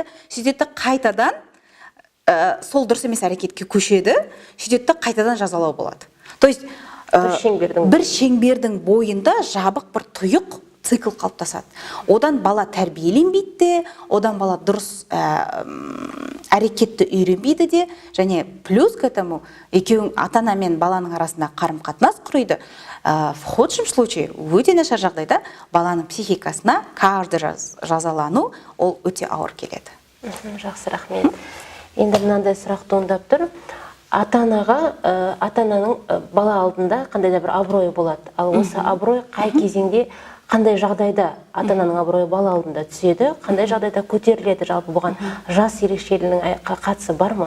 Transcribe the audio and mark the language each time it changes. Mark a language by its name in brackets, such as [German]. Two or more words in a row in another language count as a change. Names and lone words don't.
[Kazakh] Сөйтеді қайтадан сол дұрыс емес әрекетке көшеді, сөйтеді қайтадан жазалау болады. [Russian] То есть [Kazakh] бір шеңбердің бойында жабық бір тұйық цикл қалыптасады. Одан бала тәрбиеленбейді де, одан бала дұрыс әрекетті үйренбейді де, және [Russian] плюс к этому [Kazakh] екеуің ата-ана мен баланың арасында қарым-қатынас құрайды. [Russian] В худшем случае, [Kazakh] өте нашар жағдайда баланың психикасына каждый жазалану ол өте ауыр келеді. Жақсы, рахмет. Енді мынандай сұрақ туындап тұр. Ата-ананың бала алдында қандай да бір абыройы болады. Ал осы абырой қай кезеңде, қандай жағдайда ата-ананың абыройы бала алдында түседі, қандай жағдайда көтеріледі, жалпы бұған жас ерекшелігінің қатысы бар ма?